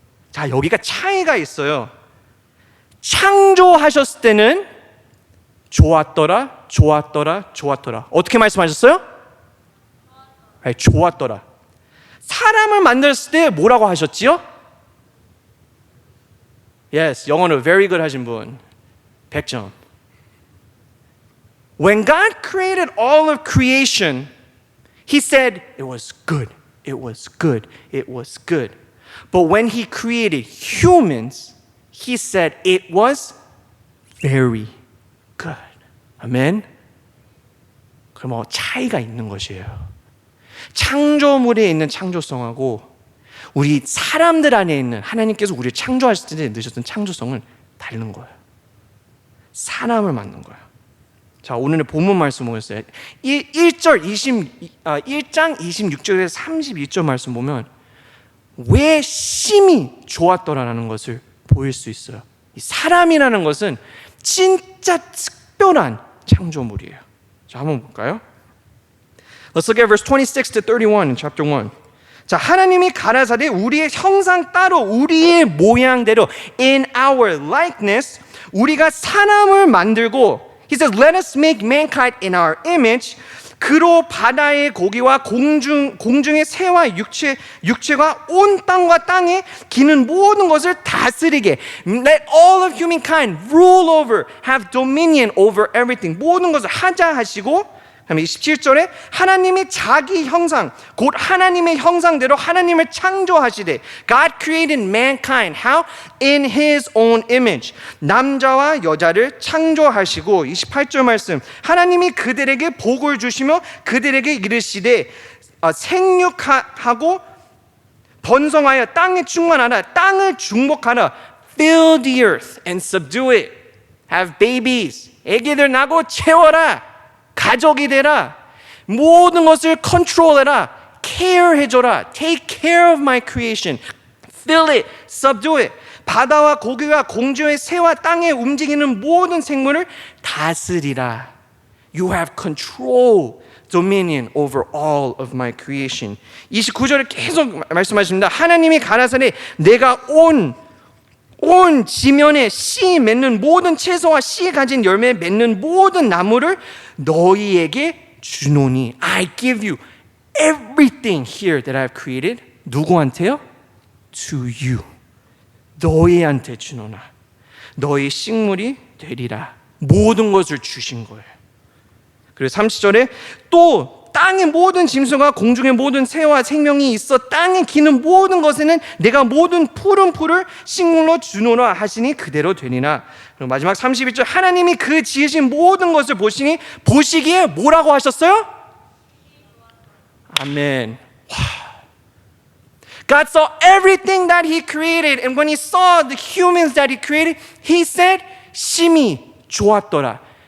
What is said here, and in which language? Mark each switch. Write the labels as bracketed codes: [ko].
[ko] 자, 여기가 차이가 있어요. 창조하셨을 때는 좋았더라, 좋았더라, 좋았더라. 어떻게 말씀하셨어요? 좋았더라. 사람을 만들었을 때 뭐라고 하셨지요? Yes, 영어로 [en] very good [ko] 하신 분 100점. [en] When God created all of creation, He said it was good, it was good, it was good. But when He created humans, He said it was very good. [ko] 아멘. 그럼 차이가 있는 것이에요. 창조물에 있는 창조성하고 우리 사람들 안에 있는 하나님께서 우리를 창조하실 때 넣으셨던 창조성은 다른 거예요. 사람을 만든 거예요. 자, 오늘의 본문 말씀 보겠어요. 1장 26절에서 32절 말씀 보면 왜 심히 좋았더라라는 것을 보일 수 있어요. 이 사람이라는 것은 진짜 특별한 창조물이에요. 자, 한번 볼까요? [en] Let's look at verse 26 to 31 in chapter 1. [ko] 자, 하나님이 가라사대 우리의 형상 따로 우리의 모양대로 [en] in our likeness [ko] 우리가 사람을 만들고 [en] He says, let us make mankind in our image. [ko] 그로 바다의 고기와 공중의 새와 육체가 온 땅과 땅에 기는 모든 것을 다스리게. [en] Let all of humankind rule over, have dominion over everything. [ko] 모든 것을 하자 하시고 그다음에 27절에 하나님이 자기 형상, 곧 하나님의 형상대로 하나님을 창조하시되 [en] God created mankind, how? In His own image. [ko] 남자와 여자를 창조하시고 28절 말씀 하나님이 그들에게 복을 주시며 그들에게 이르시되 생육하고 번성하여 땅에 충만하라 땅을 중복하라 [en] Fill the earth and subdue it. [ko] Have babies. 애기들 낳고 채워라. 가족이 되라. 모든 것을 컨트롤해라. care 해줘라. [en] Take care of my creation. Fill it, subdue it. [ko] 바다와 고기와 공중의 새와 땅에 움직이는 모든 생물을 다스리라. [en] You have control, dominion over all of my creation. [ko] 29절에 계속 말씀하십니다. 하나님이 가라사대 내가 온 지면에 씨 맺는 모든 채소와 씨 가진 열매 맺는 모든 나무를 너희에게 주노니. [en] I give you everything here that I've created. [ko] 누구한테요? [en] To you. [ko] 너희한테 주노나. 너희 식물이 되리라. 모든 것을 주신 거예요. 그리고 30절에 또 땅의 모든 짐승과 공중의 모든 새와 생명이 있어 땅에 기는 모든 것에는 내가 모든 푸른 풀을 식물로 주노라 하시니 그대로 되니라. 그리고 마지막 31절 하나님이 그 지으신 모든 것을 보시니 보시기에 뭐라고 하셨어요? 아멘. [en] God saw everything that He created, and when He saw the humans that He created, He said, [ko] 심히 좋았더라.